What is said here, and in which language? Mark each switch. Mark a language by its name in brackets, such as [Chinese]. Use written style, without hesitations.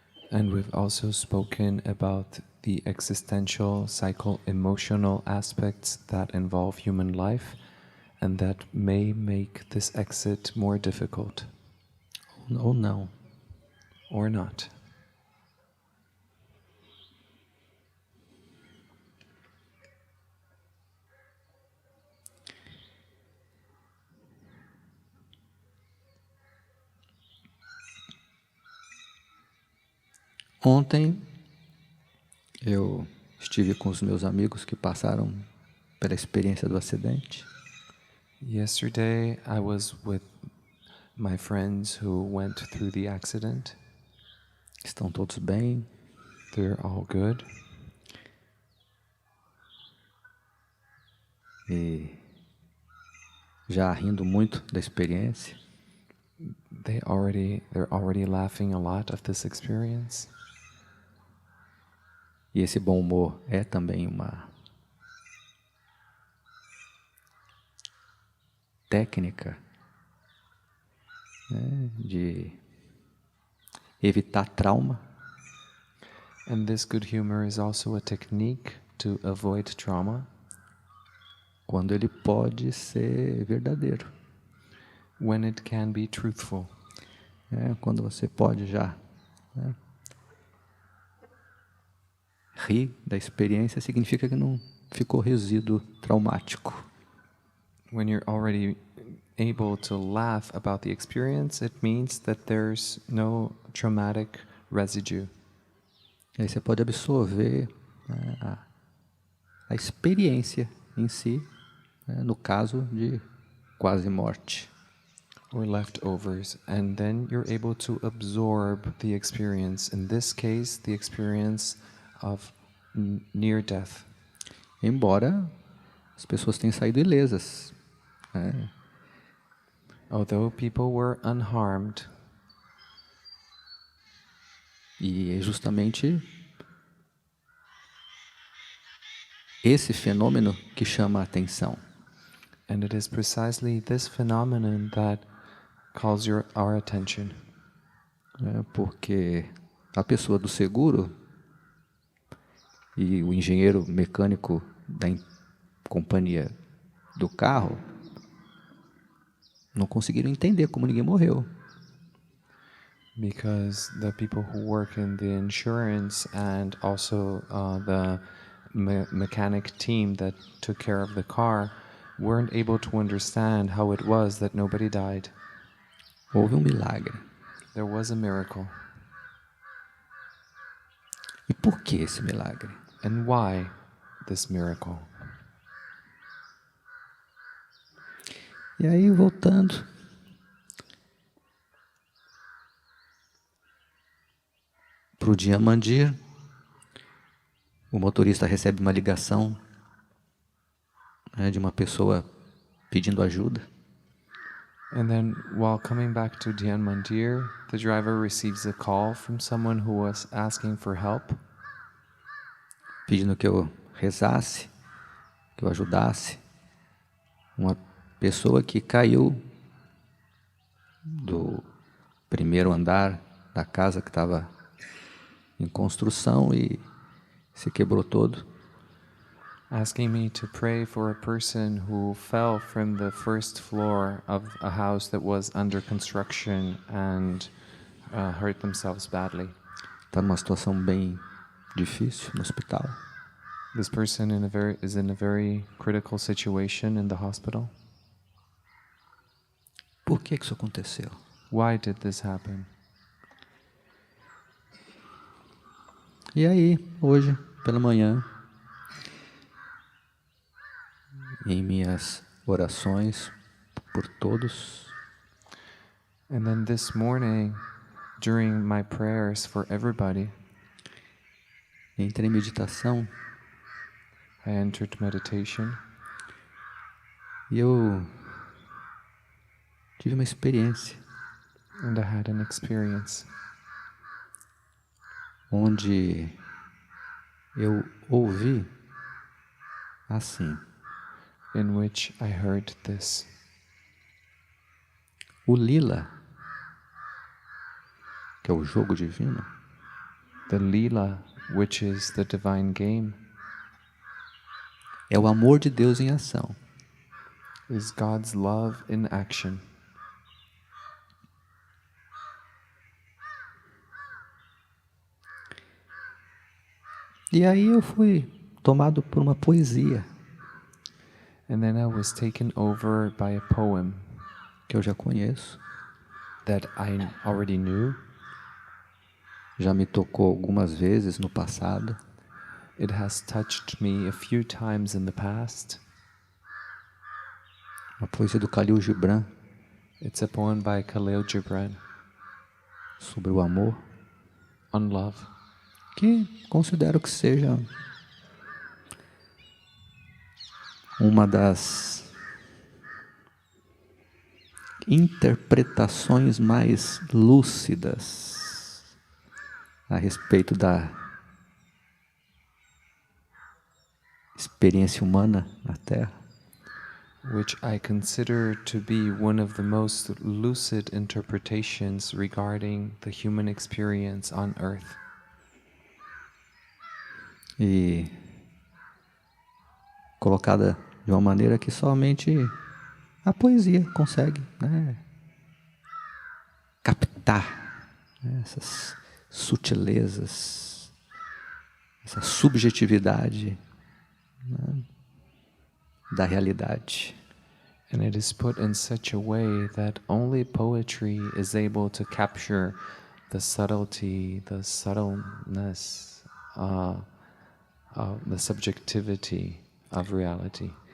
[English] and we've also spoken about the existential, psycho-emotional aspects that involve human life and that may make this exit more difficult. [Portuguese] Ou não. [English] Or not. [Portuguese] Ontem eu estive com os meus amigos que passaram pela experiência do acidente. [English] Yesterday I was with my friends who went through the accident. [Portuguese] Estão todos bem. [English] They're all good. [Portuguese] E já rindo muito da experiência. [English] They're already laughing a lot of this experience. [Portuguese] E esse bom humor é também uma técnica, né, de evitar trauma. [English] And this good humor is also a technique to avoid trauma. [Portuguese] Quando ele pode ser verdadeiro. [English] When it can be truthful. [Portuguese] Quando você pode já, né, rir da experiência, significa que não ficou resíduo traumático. [English] When you're already able to laugh about the experience, it means that there's no traumatic residue. [Portuguese] Aí você pode absorver, né, a experiência em si, né, no caso de quase morte. [English] Or leftovers, and then you're able to absorb the experience. In this case, the experience of near death. [Portuguese] Embora as pessoas tenham saído ilesas, né? [English] Although people were unharmed. [Portuguese] E é justamente esse fenômeno que chama a atenção. [English] And it is precisely this phenomenon that calls our attention. [Portuguese] Porque a pessoa do seguro e o engenheiro mecânico da companhia do carro não conseguiram entender como ninguém morreu. [English] Because the people who work in the insurance and also the mechanic team that took care of the car weren't able to understand how it was that nobody died. [Portuguese] Houve milagre. [English] There was a miracle. [Portuguese] E por que esse milagre? [English] And why this miracle? [Portuguese] E aí, voltando, para o dia Mandir, o motorista recebe uma ligação, né, de uma pessoa pedindo ajuda. [English] And then, while coming back to Dhyan Mandir, the driver receives a call from someone who was asking for help. [Portuguese] Pedindo que eu rezasse, que eu ajudasse uma pessoa que caiu do primeiro andar da casa que estava em construção e se quebrou todo. [English] Asking me to pray for a person who fell from the first floor of a house that was under construction and hurt themselves badly. [Portuguese] Está numa situação bem difícil no hospital. [English] This person is in a very critical situation in the hospital. [Portuguese] Por que isso aconteceu? [English] Why did this happen? [Portuguese] E aí, hoje, pela manhã, em minhas orações por todos, [English] And then this morning, during my prayers for everybody, [Portuguese] entrei em meditação [English] I entered meditation, [Portuguese] e eu tive uma experiência [English] and I had an experience [Portuguese] onde eu ouvi assim: [English] in which I heard this. [Portuguese] o Leela, que é o jogo divino, [English] The Leela, which is the divine game, [Portuguese] é o amor de Deus em ação. [English] is God's love in action. [Portuguese] E aí eu fui tomado por uma poesia [English] And then I was taken over by a poem [Portuguese] que eu já conheço, [English] that I already knew. [Portuguese] já me tocou algumas vezes no passado. [English] It has touched me a few times in the past. [Portuguese] Uma poesia do Khalil Gibran [English] It's a poem by Khalil Gibran [Portuguese] sobre o amor, [English] on love, [Portuguese] que considero que seja uma das interpretações mais lúcidas a respeito da experiência humana na Terra. [English] which I consider to be one of the most lucid interpretations regarding the human experience on earth. [Portuguese] E colocada de uma maneira que somente a poesia consegue, né, captar, né, essas sutilezas, essa subjetividade, né, da realidade. [English] And it is put in such a way that only poetry is able to capture the subtlety, the subtleness, the subjectivity of reality.